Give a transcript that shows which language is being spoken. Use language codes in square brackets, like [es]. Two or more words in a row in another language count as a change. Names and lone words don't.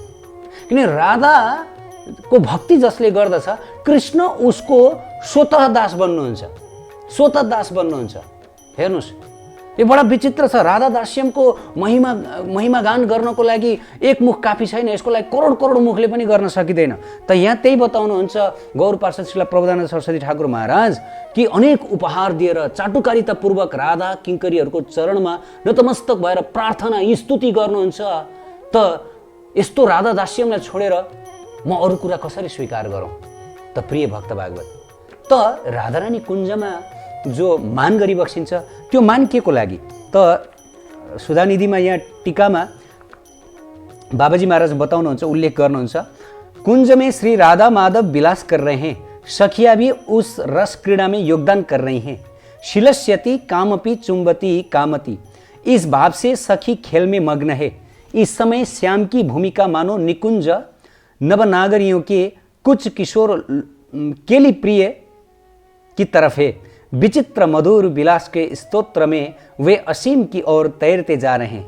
[ne] किन राधाको भक्ति जसले गर्दछ कृष्ण उसको स्वतः दास बन्नुहुन्छ, स्वतः दास बन्नुहुन्छ। हेर्नुहोस्, यो बडा विचित्र छ। राधा दास्यमको महिमा गान गर्नको लागि एक मुख काफी छैन, यसको लागि करोड करोड मुखले पनि गर्न सकिँदैन। त यहाँ त्यही बताउनुहुन्छ गौर पार्षद श्रील प्रबोधानन्द सरस्वती ठाकुर महाराज कि अनेक उपहार दिएर चाटुकारितापूर्वक राधा किङ्करीहरूको चरणमा नतमस्तक भएर प्रार्थना स्तुति गर्नुहुन्छ। त यस्तो राधा दास्यमलाई छोडेर म अरू कुरा कसरी स्वीकार गरौँ त? प्रिय भक्त भागवत, त राधारानी कुञ्जमा जो मान गरिबक्सिन्छ त्यो मान के को लागि? त सुधानिधिमा यहाँ टीकामा बाबाजी महाराज बताउनुहुन्छ, उल्लेख गर्नुहुन्छ, [hi] कुंज में श्री राधा माधव विलास कर रहे हैं, सखिया भी उस रस क्रीड़ा में योगदान कर रही हैं। [sa] शिलस्यति कामपि चुंबती कामती, [hi] इस भाव से सखी खेल में मग्न है। इस समय श्याम की भूमिका मानो निकुंज नवनागरियों के कुछ किशोर केली प्रिय की तरफ है। विचित्र मधुर विलास के स्तोत्र में वे असीम की ओर तैरते जा रहे हैं।